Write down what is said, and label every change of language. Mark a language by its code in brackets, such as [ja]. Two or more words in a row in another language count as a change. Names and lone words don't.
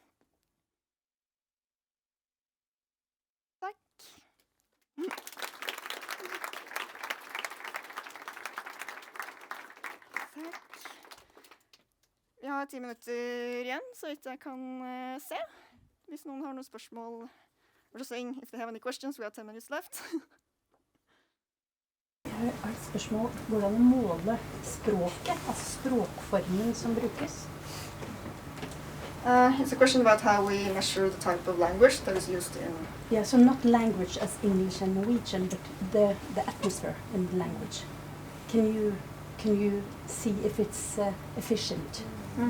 [no] Takk. Takk. Vi har 10 minutter igjen, så vidt jeg kan se. Hvis noen har noen spørsmål. [en] We're just saying, if they have any questions, we have 10 minutes left. [no] Jeg har et spørsmål hvordan måle språket, altså språkformen som brukes. [en] It's a question about how we measure the type of language that is used in... Yeah, so not language as English and Norwegian, but the atmosphere in the language. Can you see if it's efficient? Mm-hmm.